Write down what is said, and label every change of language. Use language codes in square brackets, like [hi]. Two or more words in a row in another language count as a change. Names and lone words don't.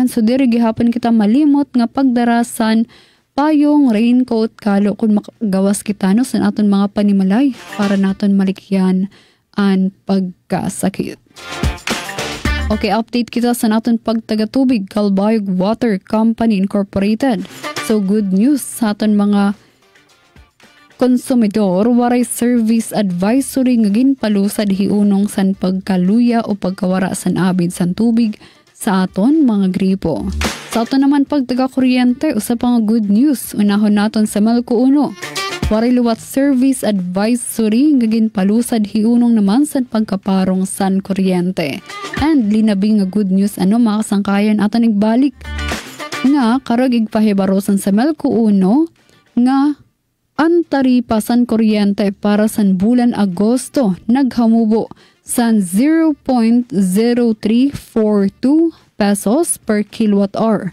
[war] So diri gihapon kita malimot nga pagdarasan payong, raincoat, kalo kung makagawas kita sa aton mga panimalay para naton malikyan ang pagkasakit. Okay, update kita sa naton pagtagatubig, Calbayog Water Company Incorporated. So [en] good news [war] sa aton mga konsumidor, waray [en] service advisory [war] nga ginpalusad hiunong san pagkaluya o pagkawara san abid san tubig sa aton mga gripo. Sa aton naman pagtaga-kuryente, usap ang [en] good news, [war] unahon naton sa Melco 1. Waray luwat [en] service advisory [war] nga ginpalusad hiunong naman sa pagkaparong san kuryente. And linabing nga [en] good news [war] mga kasangkayan aton nagbalik nga karag igpahibarosan sa Melco 1 nga ang taripa san kuryente para san bulan Agosto naghamubo san 0.0342 pesos [en] per kilowatt hour.